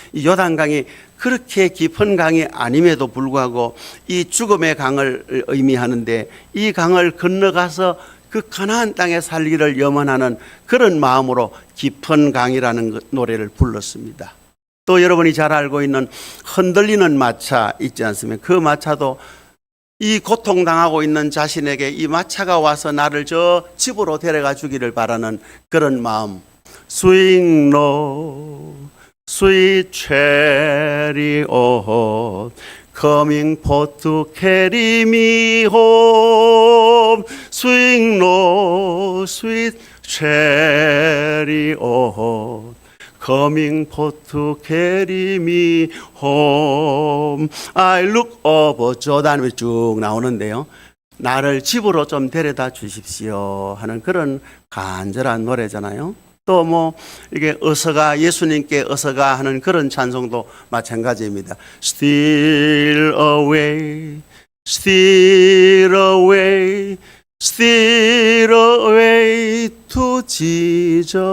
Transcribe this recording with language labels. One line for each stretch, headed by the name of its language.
Korean: 이 요단강이 그렇게 깊은 강이 아님에도 불구하고 이 죽음의 강을 의미하는데, 이 강을 건너가서 그 가나안 땅에 살기를 염원하는 그런 마음으로 깊은 강이라는 노래를 불렀습니다. 또 여러분이 잘 알고 있는 흔들리는 마차 있지 않습니까? 그 마차도 이 고통당하고 있는 자신에게 이 마차가 와서 나를 저 집으로 데려가 주기를 바라는 그런 마음.
English: Swing low, sweet chariot, coming forth to carry me home. Swing low, sweet chariot, coming forth to carry me home. I look over Jordan,
Korean: 쭉 나오는데요. 나를 집으로 좀 데려다 주십시오 하는 그런 간절한 노래잖아요. 또 뭐 이게 어서가, 예수님께 어서가 하는 그런 찬송도 마찬가지입니다.
English: Steal away, steal away, steal away to Jesus.